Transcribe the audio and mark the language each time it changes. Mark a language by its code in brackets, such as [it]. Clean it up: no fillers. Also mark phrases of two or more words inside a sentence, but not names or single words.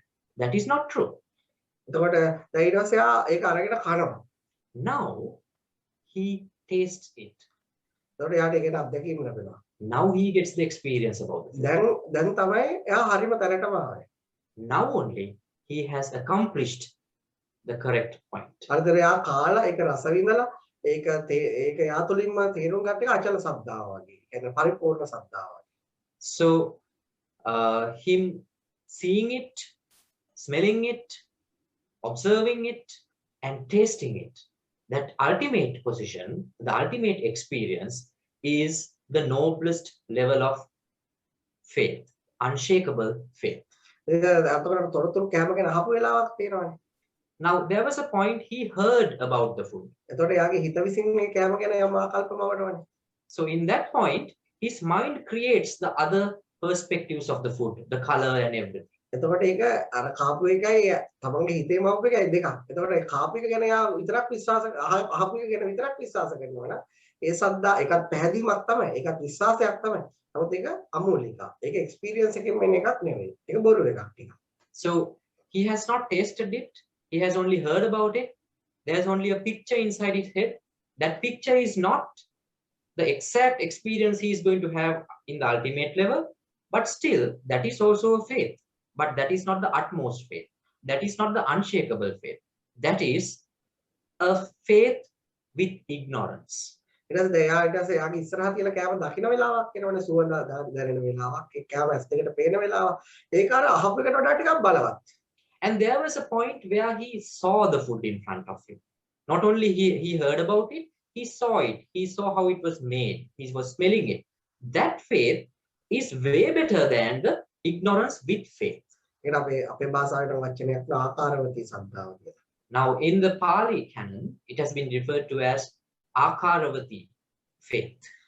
[en] That is not true. [si] එතකොට දැන් ඊට පස්සේ ඒක අරගෙන කනවා. [en] Now he tastes it. [si] එතකොට යාට ඒකට අත්දැකීම ලැබෙනවා. [en] Now he gets the experience about it. [si] දැන් තමයි එයා හරිම තැනටම ආවේ. [en] Now only he has accomplished the correct point. [si] හරිද? එයා කාලා ඒක රස විඳලා ඒක යා තුලින්ම තේරුම් ගන්න එක අචල සද්ධාව වගේ. කියන්නේ පරිපූර්ණ සද්ධාව වගේ. [en] So him seeing it, smelling it, observing it, and tasting it, that ultimate position, the ultimate experience is the noblest level of faith, unshakable faith. Now there was a point he heard about the food. So in that point his mind creates the other perspectives of the food, the color and everything. [si] එතකොට ඒක අර කාපු එකයි තමන්ගේ හිතේම ආපු එකයි දෙකක්. එතකොට ඒ කාපු එක ගැන යා විතරක් විශ්වාස අහපු එක ගැන විතරක් විශ්වාස කරනවා නම් ඒ සද්දා එකත් පැහැදීමක් තමයි. ඒකත් විශ්වාසයක් තමයි. නමුත් ඒක අමූලික. ඒක එක්ස්පීරියන්ස් එකකින් වෙන එකක් නෙවෙයි. ඒක බොරු එකක් ටිකක්. [en] So he has not tasted it. He has only heard about it. There's only a picture inside his head. That picture is not the exact experience he is going to have in the ultimate level, but still that is also a faith. But that is not the utmost faith. That is not the unshakable faith. That is a faith with ignorance. [si] ඊට පස්සේ යාගේ ඉස්සරහා තියලා කෑම දකින්න වෙලාවක් එනවනේ සුවඳ දැනෙන වෙලාවක් ඒ කෑම ඇස් දෙකට පේන වෙලාවක් ඒක අර අහපු එකට වඩා ටිකක් බලවත්. [en] And there was a point where he saw the food in front of him. Not only he heard about it, he saw it. He saw how it was made. He was smelling it. That faith is way better than the ignorance with faith. Now in the Pali canon, it has been referred to as Akaravati faith.